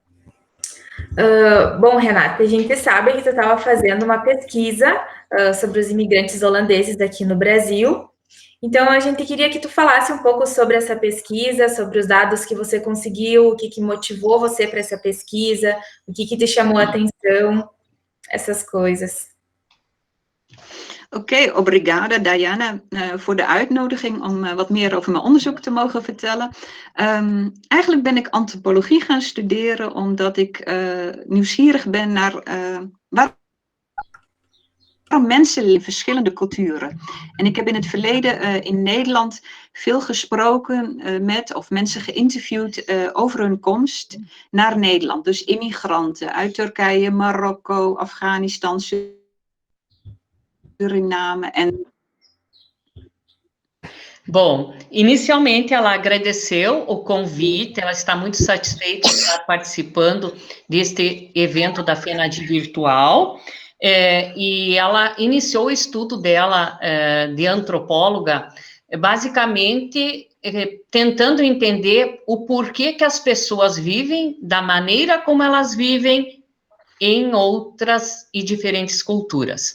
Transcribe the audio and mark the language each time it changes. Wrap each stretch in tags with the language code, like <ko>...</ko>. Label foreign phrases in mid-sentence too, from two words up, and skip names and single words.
<pt>Bom, Renata, a gente sabe que tu estava fazendo uma pesquisa sobre os imigrantes holandeses aqui no Brasil. Então, a gente queria que tu falasse um pouco sobre essa pesquisa, sobre os dados que você conseguiu, o que motivou você para essa pesquisa, o que te chamou a atenção, essas coisas.</pt> <nl>Oké, obrigada Diana voor de uitnodiging om wat meer over mijn onderzoek te mogen vertellen. Eigenlijk ben ik antropologie gaan studeren omdat ik nieuwsgierig ben naar waarom mensen in verschillende culturen. En ik heb in het verleden in Nederland veel gesproken met of mensen geïnterviewd over hun komst naar Nederland. Dus immigranten uit Turkije, Marokko, Afghanistan, Suriname en...</nl> <pt>Bom, inicialmente ela agradeceu o convite, ela está muito satisfeita de estar participando deste evento da FENAD virtual, e ela iniciou o estudo dela de antropóloga, basicamente tentando entender o porquê que as pessoas vivem da maneira como elas vivem em outras e diferentes culturas.</pt>